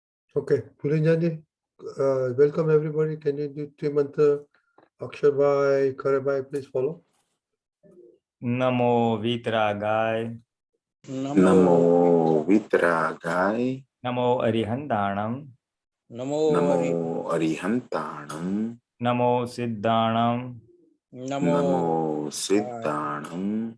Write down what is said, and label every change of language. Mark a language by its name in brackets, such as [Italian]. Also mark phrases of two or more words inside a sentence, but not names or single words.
[English] Okay, Pulinananji, welcome everybody. Can you do Trimantra, Akshar Bhai, Kare Bhai, please follow. [Prakrit languages] Namo Vitragay. Namo Vitragay. Namo Arihandanam. Namo Arihantanam. Namo Siddhanam. Namo Siddhanam.